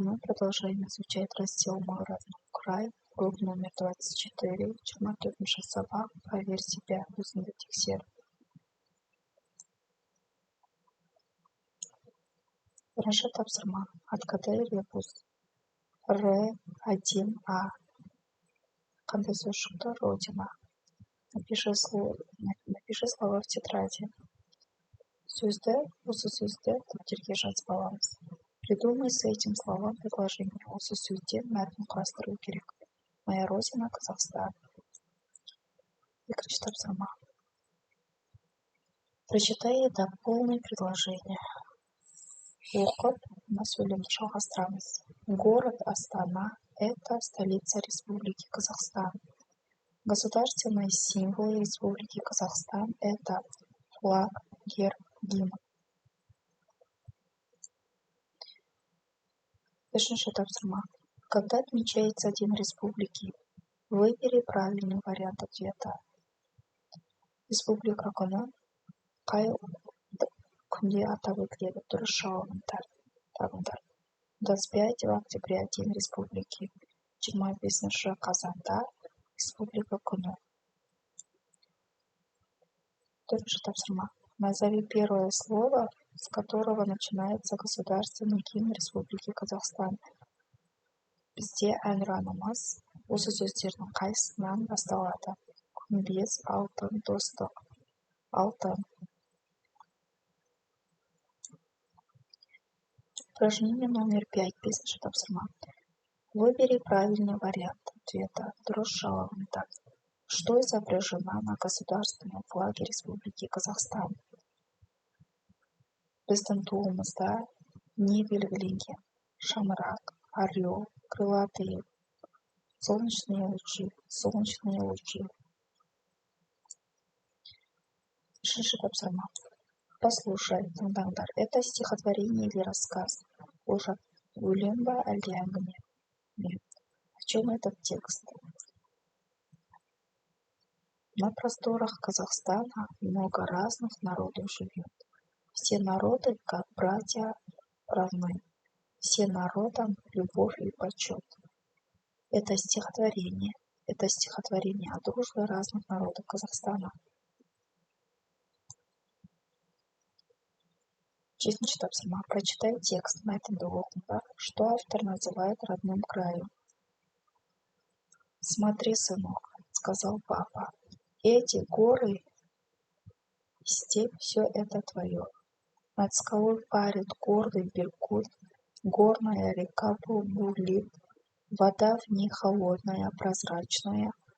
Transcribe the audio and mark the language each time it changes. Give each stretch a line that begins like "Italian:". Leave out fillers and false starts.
Russian: Мы продолжаем изучать раздел «Мой родной край», урок номер 24, Чарматовича Сова, проверь себя, узнай тексер.
Kazakh: Раша тапсырма,
Russian: откадай ребус,
Kazakh: Р1А, қандай сөз шықты?
Russian: Родина. Напиши слова в тетради.
Kazakh: Осы сөзді дәптерге жазып аламыз.
Russian: Придумай с этим словом предложение.
Kazakh: Осы сөзден мәтін құрастыру керек.
Russian: Моя родина — Казахстан.
Kazakh: Екінші тапсырма.
Russian: Прочитай и дополни предложение.
Kazakh: Оқып, мына сөйлемді жалғастырамыз.
Russian: Город Астана — это столица Республики Казахстан. Государственные символы Республики Казахстан — это флаг, герб, гимн.
Kazakh: Үшінші тапсырма.
Russian: Когда отмечается День Республики, выбери правильный вариант ответа.
Kazakh: Республика күні қай күнде атап өтіледі? Дұрыс жауабын табыңдар.
Russian: 25 октября — День Республики.
Kazakh: 25 қазанда Республика күні. Төртінші тапсырма.
Russian: Назови первое слово, с которого начинается государственный гимн Республики Казахстан.
Kazakh: Бізде әнұранымыз осы сөздердің қайсысынан басталады? Күмбез, алтын, достық. Алтын.
Russian: Упражнение номер 5.
Kazakh: Бесінші тапсырма.
Russian: Выбери правильный вариант ответа.
Kazakh: Дұрыс жауабын тап.
Russian: Что изображено на государственном флаге Республики Казахстан?
Kazakh: Біздің туымызда не белгіленген?
Russian: Шаңырақ, орел, крылатые, солнечные лучи.
Kazakh: Үшінші тапсырма.
Russian: Послушай,
Kazakh: тыңдаңдар.
Russian: Это стихотворение или рассказ?
Kazakh: Өлең ба, әлде әңгіме?
Russian: О чем этот текст? На просторах Казахстана много разных народов живет. Все народы, как братья, равны. Все народам любовь и почет. Это стихотворение о дружбе разных народов Казахстана.
Kazakh: Жетінші тапсырма.
Russian: Прочитай текст
Kazakh: мәтінді оқыңдар.
Russian: Что автор называет родным краем? Смотри, сынок, сказал папа. Эти горы, степь, все это твое. Над скалой парит гордый Беркут, горная река бурлит, вода в ней холодная, прозрачная.